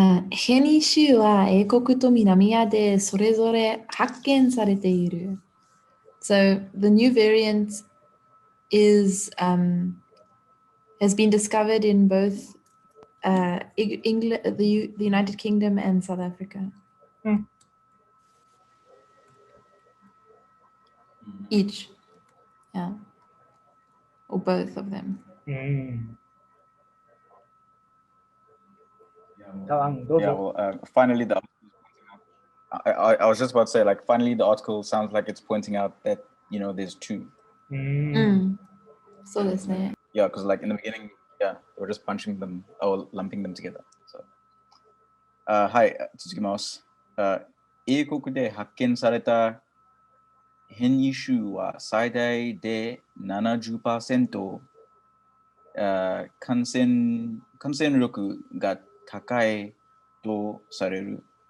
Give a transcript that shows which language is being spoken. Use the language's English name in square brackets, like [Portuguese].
[Japanese] ヘニ州は英国と南アでそれぞれ発見されている。 [English] So the new variant is has been discovered in both England, the United Kingdom, and South Africa. Each, yeah, or both of them. Yeah, well, finally the I was just about to say, like, finally the article sounds like it's pointing out that, you know, there's two. So this name. Yeah, because like in the beginning, yeah, they were just punching them or lumping them together. So, hi, [Japanese] 続きます。英国で発見された変異種は最大で70%、感染力が高いとされる。